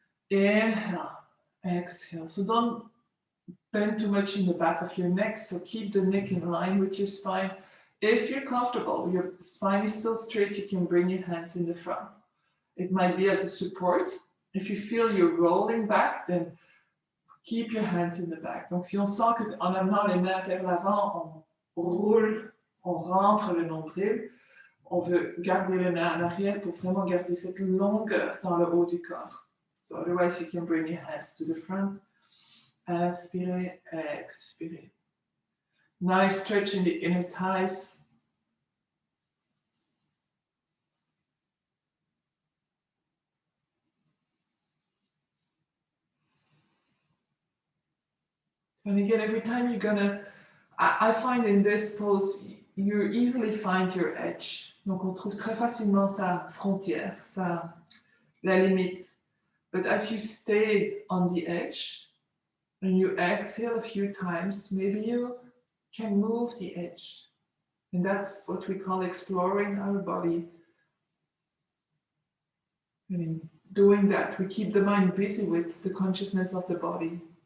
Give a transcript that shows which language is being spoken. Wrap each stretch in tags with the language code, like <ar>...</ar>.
<en>Inhale, exhale. So don't bend too much in the back of your neck, so keep the neck in line with your spine. If you're comfortable, your spine is still straight, you can bring your hands in the front. It might be as a support. If you feel you're rolling back, then keep your hands in the back.</en> <fr>Donc si on sent qu'en amenant les mains vers l'avant, on roule, on rentre le nombril, on veut garder les mains à l'arrière pour vraiment garder cette longueur dans le haut du corps.</fr> <en>So otherwise you can bring your hands to the front.</en> <fr>Inspirez, expirez.</fr> <en>Nice stretch in the inner thighs. And again, every time you're gonna, I find in this pose, you easily find your edge.</en> <fr>Donc on trouve très facilement sa frontière, la limite.</fr> <en>But as you stay on the edge and you exhale a few times, maybe you can move the edge. And that's what we call exploring our body. And in doing that, we keep the mind busy with the consciousness of the body.</en>